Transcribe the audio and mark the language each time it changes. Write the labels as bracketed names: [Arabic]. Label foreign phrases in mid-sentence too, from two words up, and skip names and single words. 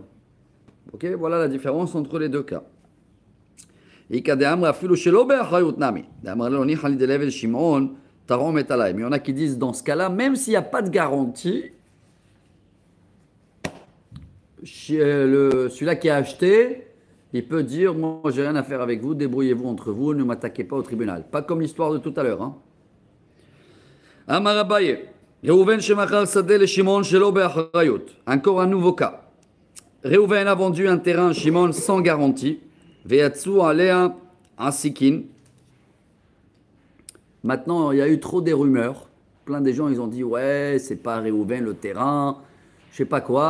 [French] Ok, voilà la différence entre les deux cas. Mais il y en a qui disent dans ce cas-là, même s'il n'y a pas de garantie, celui-là qui a acheté, il peut dire, moi j'ai rien à faire avec vous, débrouillez-vous entre vous, ne m'attaquez pas au tribunal. Pas comme l'histoire de tout à l'heure. [Hebrew] אמר אביי. ראובן שמכר שדה לשמעון שלא באחריות. [French] Encore un nouveau cas. Reuven a vendu un terrain à Shimon sans garantie. [Hebrew] ויצאו עליה עסיקין. [French] Maintenant, il y a eu trop des rumeurs. Plein des gens, ils ont dit, ouais, c'est pas Reuven le terrain, je sais pas quoi.